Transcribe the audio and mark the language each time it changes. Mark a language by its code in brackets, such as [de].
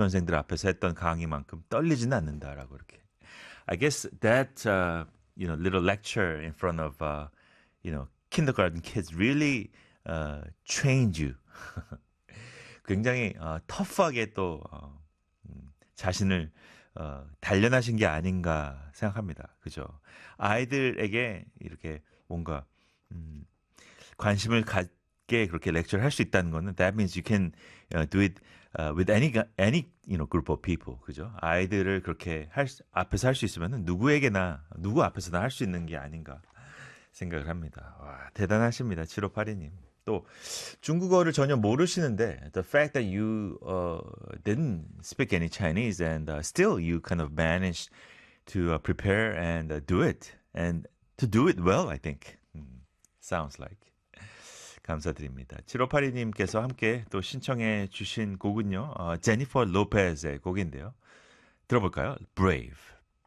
[ko] 선생들 앞에서 했던 강의만큼 떨리지는 않는다라고 이렇게. [en] I guess that you know little lecture in front of you know kindergarten kids really change you. [ko] 굉장히 터프하게 또 자신을 단련하신 게 아닌가 생각합니다. 그죠? 아이들에게 이렇게 뭔가 관심을 가 그렇게 렉처를 할수 있다는 거는 [en] that means you can do it with any you know group of people [ko] 그죠? 아이들을 그렇게 할 수, 앞에서 할수 있으면은 누구에게나 누구 앞에서나 할수 있는 게 아닌가 생각을 합니다. 와, 대단하십니다. 7582님. 또 중국어를 전혀 모르시는데 [en] the fact that you didn't speak any Chinese and still you kind of managed to prepare and do it and to do it well I think. Sounds like [ko] 감사드립니다. 7582님께서 함께 또 신청해 주신 곡은요, 제니퍼 로페즈의 곡인데요. 들어볼까요? Brave.